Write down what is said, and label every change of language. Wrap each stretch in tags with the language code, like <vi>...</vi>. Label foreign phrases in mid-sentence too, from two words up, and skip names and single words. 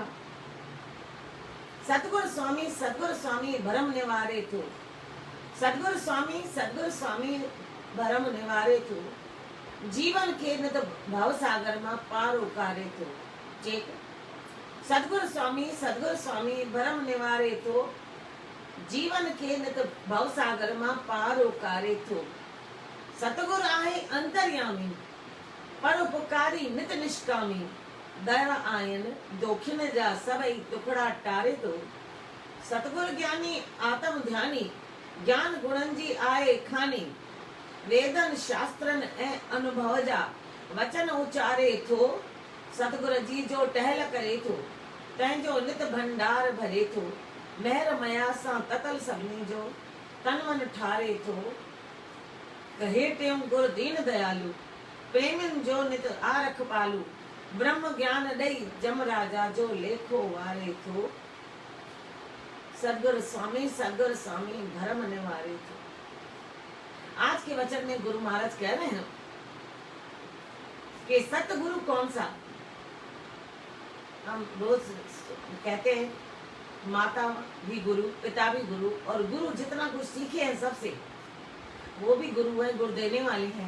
<sd>सद्गुरु स्वामी भरम निवारे थो सद्गुरु स्वामी भरम निवारे थो जीवन के न तो भव सागर में पार उकारे थो चेत सद्गुरु स्वामी भरम निवारे थो जीवन के न तो भव सागर में पार उकारे थो सतगुरु आहे अंतर्यामी परोपकारी नित निष्कामी दया आयन दोखिन जा सबई टुकड़ा टारे तो सतगुरु ज्ञानी आत्म ध्यानी ज्ञान गुणन जी आए खानी वेदन शास्त्रन ए अनुभव जा वचन उचारे थो सतगुरु जी जो टहल करे थो तंहिंजो नित भंडार भरे थो, महर मया सां ततल सभिनी जो तन मन ठारे थो। कहे टेम गुर दीन दयालु, प्रेमिन जो नित आरख पालू, ब्रह्म ज्ञान ॾई जम राजा जो लेखो वारे थो। सदगुरु स्वामी भरम निवारे थो।</sd> <hi>आज के वचन में गुरु महाराज कह रहे हैं कि सतगुरु कौन सा। हम रोज कहते हैं माता भी गुरु, पिता भी गुरु, और गुरु जितना कुछ सीखे हैं सबसे, वो भी गुरु है, गुरु देने वाले हैं।</hi>